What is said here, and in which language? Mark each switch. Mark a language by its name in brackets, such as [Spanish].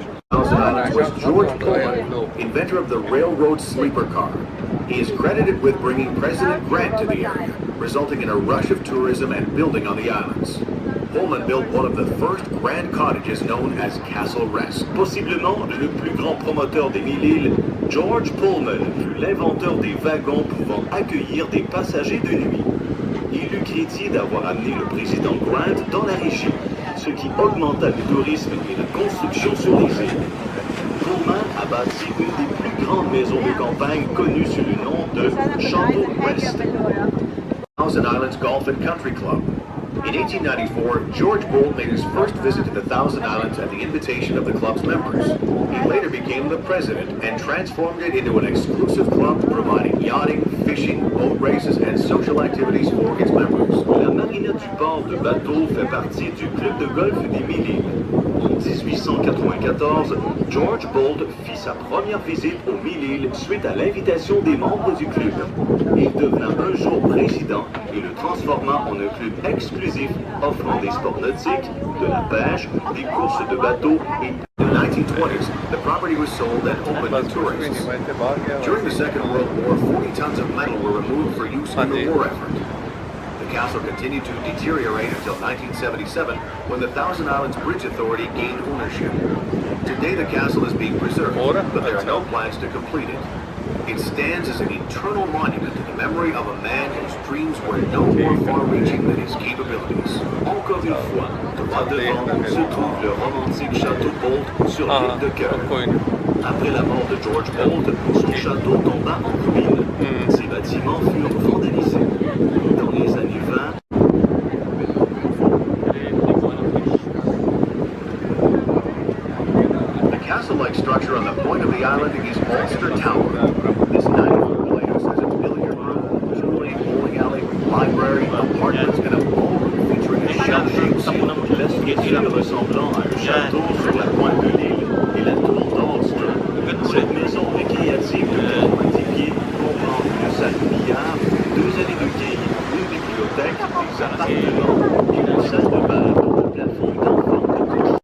[English] Thousand Islands was George Pullman, inventor of the railroad sleeper car. He is credited with bringing President Grant to the area, resulting in a rush of tourism and building on the islands. Pullman built one of the first grand cottages known as Castle Rest. [French] Possiblement le plus grand promoteur des 1000 îles, George Pullman fut l'inventeur des wagons pouvant accueillir des passagers de nuit. Il eut crédit d'avoir amené le président Grant dans la région, ce qui augmenta le tourisme et la construction sur les îles. Pullman a bâti une des plus grandes maisons de campagne connues sous le nom de Château West. [English] Thousand Islands Golf and Country Club. In 1894, George Bolt made his first visit to the Thousand Islands at the invitation of the club's members. He later became the president and transformed it into an exclusive club providing yachting, fishing, boat races, and social activities for its members. [French] La marina du port de bateau fait partie du club de golf des 1000 îles. En 1894, George Bolt fit sa première visite aux 1000 îles suite à l'invitation des membres du club. Il devint un jour président et le transforma en un club exclusif offrant des sports nautiques, de la pêche, des courses de bateaux et... [English] In the 1920s, the property was sold and opened to tourists. During the Second World War, 40 tons of metal were removed for use in the war effort. The castle continued to deteriorate until 1977, when the Thousand Islands Bridge Authority gained ownership. Today the castle is being preserved, but there are no plans to complete it. It stands as an eternal monument to the memory of a man whose dreams were no more far-reaching than his capabilities. [French] Encore une fois, droit devant se trouve le romantique château Bolt sur l'île de Cœur. Après la mort de George Bolt, son château tomba en ruine. Ses bâtiments furent vandalisés. Dans les années 20, [English] the castle-like structure on the point of the island is Ulster Tower. This 90-foot lighthouse has a billiard room, jewelry, bowling alley, library, apartments, and a ballroom featuring a shell-shaped ceiling. [French] l'estuaire ressemblant à un château sur la pointe de l'île et la tour d'Ulster. Cette maison récréative de 90 pieds comprend une salle de billard, 2 allées de quilles, une bibliothèque, des appartements et une salle de bar dont le plafond est en forme de cloche.